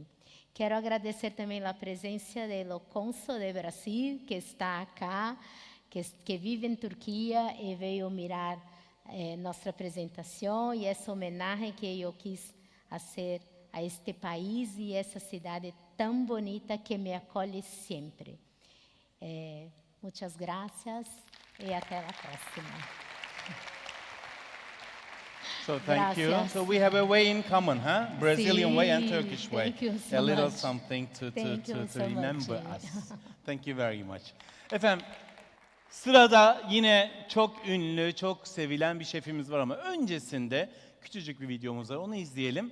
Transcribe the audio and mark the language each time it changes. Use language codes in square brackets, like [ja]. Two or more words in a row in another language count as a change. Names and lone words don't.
[pt] Quero agradecer também a presença do cônsul de Brasil, que está acá, que vive em Turquia e veio mirar nossa apresentação e essa homenagem que eu quis fazer a este país e essa cidade tão bonita que me acolhe sempre. [es] Muchas gracias e [pt] até a próxima. [en] So thank you. [es] Gracias. [en] So we have a way in common, huh? Brazilian way and [es] Sí, [en] Turkish way. thank you so a little much. something to Thank you so remember much. us. Thank you very much. [tr] Efendim, sırada yine çok ünlü, çok sevilen bir şefimiz var ama öncesinde küçücük bir videomuz var. Onu izleyelim.